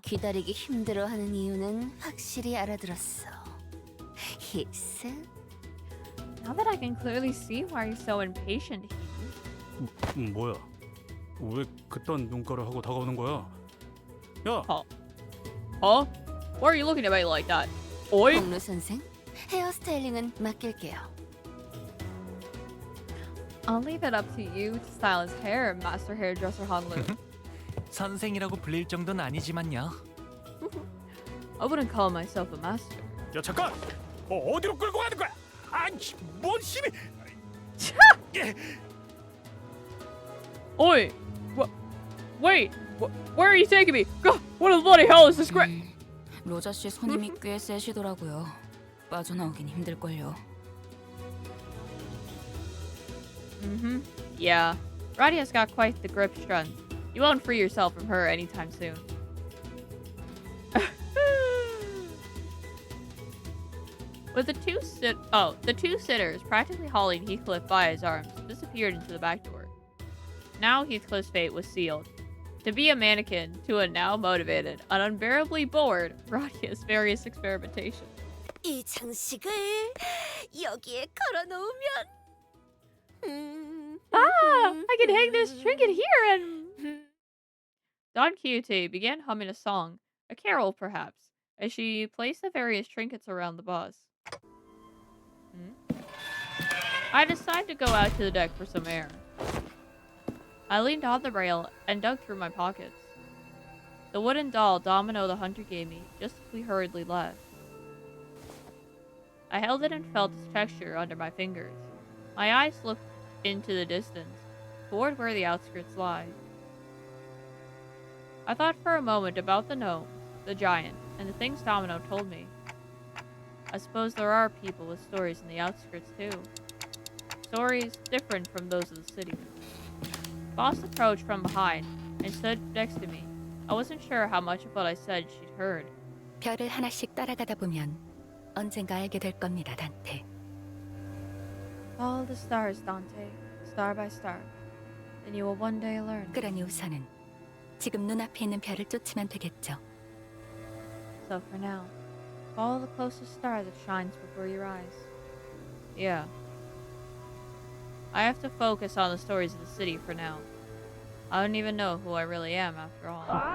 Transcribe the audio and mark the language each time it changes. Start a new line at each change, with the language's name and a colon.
Korean: 기다리기 힘들어하는 이유는 확실히 알아들었어. 히스?
English: Now that I can clearly see why you're so impatient,
Korean: 뭐야? 왜 그딴 눈가를 하고 다가오는 거야? 야!
English: Huh? Why are you looking at me like that? Oi?
Korean: 공루 선생, 헤어스타일링은 맡길게요.
English: I'll leave it up to you to style his hair, Master Hairdresser Hanlu.
Korean: 선생이라고 불릴 정도는 아니지만요.
English: I wouldn't call myself a master.
Korean: 야 잠깐! 어디로 끌고 가는 거야? 아니, 뭔 힘이?
English: Oi! Wait! Where are you taking me? God, what the bloody hell is this crap?
Korean: 로저 씨 손님이 꽤 세시더라고요. 빠져나오긴 힘들걸요.
English: Yeah. Radia's got quite the grip strength. You won't free yourself from her anytime soon. With the two sitters practically hauling Heathcliff by his arms, disappeared into the back door. Now Heathcliff's fate was sealed. To be a mannequin to a now motivated and unbearably bored Radia's various experimentations.
Korean: 이 장식을 여기에 걸어놓으면
English: I can hang this trinket here and... Don Quixote began humming a song, a carol perhaps, as she placed the various trinkets around the bus. I decided to go out to the deck for some air. I leaned on the rail and dug through my pockets. The wooden doll Domino the hunter gave me, just as we hurriedly left. I held it and felt its texture under my fingers. My eyes looked into the distance, toward where the outskirts lie. I thought for a moment about the gnome, the giant, and the things Domino told me. I suppose there are people with stories in the outskirts too. Stories different from those of the city. Boss approached from behind and stood next to me. I wasn't sure how much of what I said she'd heard.
Korean: 별을 하나씩 따라가다 보면 언젠가 알게 될 겁니다, 단테.
English: Follow the stars, Dante, star by star. Then you will one day learn.
Korean: 그러니 우선은 지금 눈앞에 있는 별을 쫓으면 되겠죠.
English: So for now, follow the closest star that shines before your eyes. Yeah. I have to focus on the stories of the city for now. I don't even know who I really am after all.